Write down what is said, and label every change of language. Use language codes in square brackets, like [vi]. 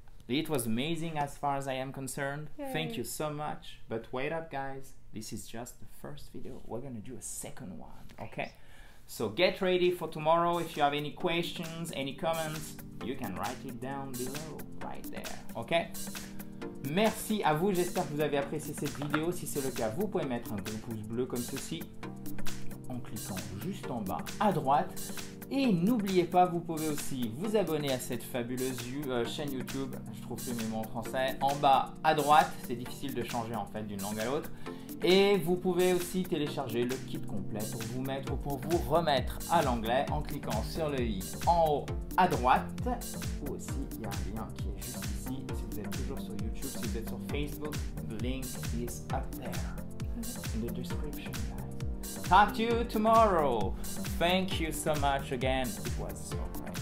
[en] It was amazing as far as I am concerned. Yay. Thank you so much. But wait up, guys. This is just the first video. We're going to do a second one, okay? So get ready for tomorrow. If you have any questions, any comments, you can write it down below, right there, okay? [fr] Merci à vous, j'espère que vous avez apprécié cette vidéo. Si c'est le cas, vous pouvez mettre un gros pouce bleu comme ceci en cliquant juste en bas à droite. Et n'oubliez pas, vous pouvez aussi vous abonner à cette fabuleuse chaîne YouTube. Je trouve plus mes mots en français. En bas à droite, c'est difficile de changer en fait d'une langue à l'autre. Et vous pouvez aussi télécharger le kit complet pour vous mettre ou pour vous remettre à l'anglais en cliquant sur le i en haut à droite. Ou aussi, il y a un lien qui est juste ici. Si vous êtes toujours sur YouTube, si vous êtes sur Facebook, [en] the link is up there in the description, guys. Talk to you tomorrow. Thank you so much again. It was so great.